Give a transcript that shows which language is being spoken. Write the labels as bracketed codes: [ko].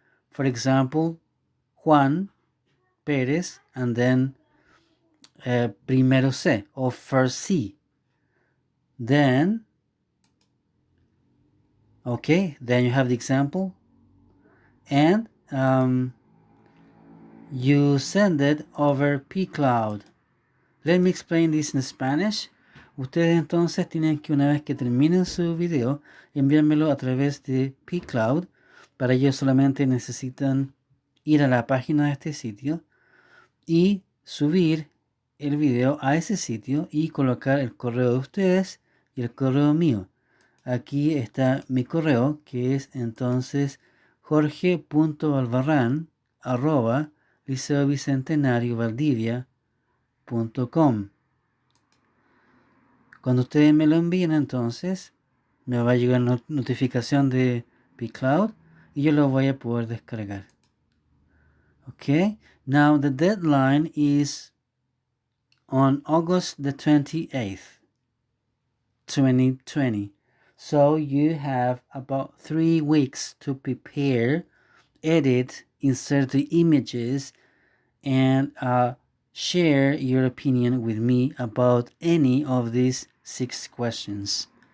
[en] For example, Juan Perez, and then [es] primero C, [en] or first C. Then you have the example, and you send it over pCloud. Let me explain this in Spanish. [es] Ustedes entonces tienen que, una vez que terminen su video, enviármelo a través de pCloud. Para ello solamente necesitan ir a la página de este sitio y subir el video a ese sitio y colocar el correo de ustedes y el correo mío. Aquí está mi correo, que es entonces jorge.albarrán@liceobicentenariovaldivia.com. Cuando ustedes me lo envíen, entonces me va a llegar notificación de pCloud y yo lo voy a poder descargar. [en] Okay, now the deadline is on August the 28th, 2020. So you have about 3 weeks to prepare, edit, insert the images, and share your opinion with me about any of these 6 questions.